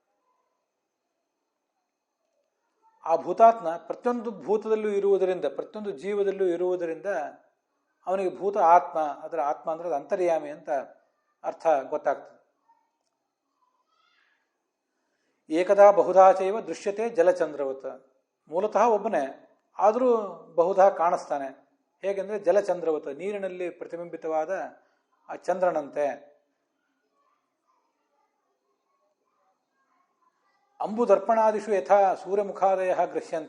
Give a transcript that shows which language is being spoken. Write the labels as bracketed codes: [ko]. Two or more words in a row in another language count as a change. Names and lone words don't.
[kn] ಆ ಭೂತಾತ್ಮ ಪ್ರತಿಯೊಂದು ಭೂತದಲ್ಲೂ ಇರುವುದರಿಂದ, ಪ್ರತಿಯೊಂದು ಜೀವದಲ್ಲೂ ಇರುವುದರಿಂದ ಅವನಿಗೆ ಭೂತ ಆತ್ಮ, ಅದರ ಆತ್ಮ ಅಂದರೆ ಅದು ಅಂತರ್ಯಾಮಿ ಅಂತ ಅರ್ಥ ಗೊತ್ತಾಗ್ತದೆ. [sa] ಏಕದಾ ಬಹುಧಾ ಚೈವ ದೃಶ್ಯತೆ ಜಲಚಂದ್ರವತ್. [kn] ಮೂಲತಃ ಒಬ್ಬನೇ, ಆದರೂ ಬಹುಧಾ ಕಾಣಿಸ್ತಾನೆ. ಹೇಗೆಂದರೆ ಜಲಚಂದ್ರವತ್, ನೀರಿನಲ್ಲಿ ಪ್ರತಿಬಿಂಬಿತವಾದ ಆ ಚಂದ್ರನಂತೆ. [sa] ಅಂಬುದರ್ಪಣಾದಿಷು ಯಥಾ ಸೂರ್ಯಮುಖಾದಯ ಗೃಹ್ಯಂತೆ.